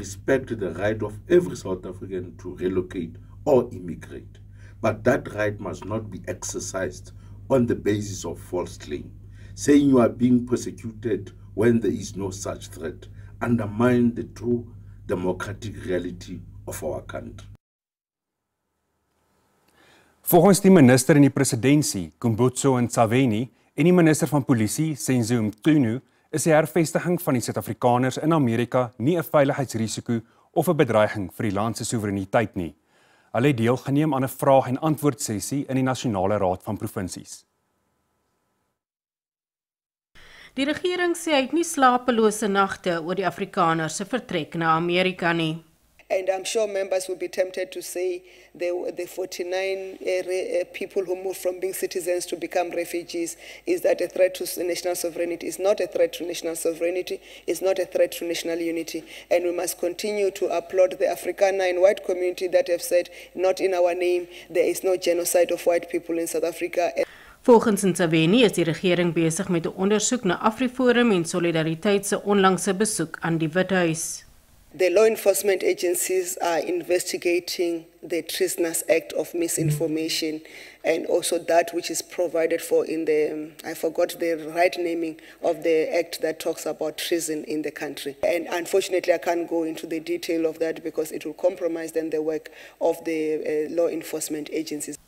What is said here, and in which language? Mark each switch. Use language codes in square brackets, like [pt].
[en] Respect the right of every South African to relocate or immigrate, but that right must not be exercised on the basis of false claim. Saying you are being persecuted when there is no such threat undermines the true democratic reality of our country. [af] Volgens die minister in die presidentskap, Kumbutso Ntshavheni, en die minister van polisie, Senzo Mchunu, is die hervestiging van die Suid-Afrikaners in Amerika nie 'n veiligheidsrisiko of 'n bedreiging vir die land se soewereiniteit nie. Hulle het deelgeneem aan 'n vraag- en antwoord sessie in die Nasionale Raad van Provinsies. Die regering sê hy het nie slapelose nagte oor die Afrikaners se vertrek na Amerika nie. [en] And I'm sure members will be tempted to say the 49 people who moved from being citizens to become refugees, is that a threat to national sovereignty? It's not a threat to national sovereignty, it's not a threat to national unity. And we must continue to applaud the Afrikaner and white community that have said, not in our name, there is no genocide of white people in South Africa. [af] Volgens Ntshavheni is die regering besig met 'n ondersoek na AfriForum en Solidariteit se onlangse besoek aan die Withuis. [en] The law enforcement agencies are investigating the Treasonous Act of misinformation and also that which is provided for in the, I forgot the right naming of the act that talks about treason in the country. And unfortunately, I can't go into the detail of that because it will compromise then the work of the law enforcement agencies.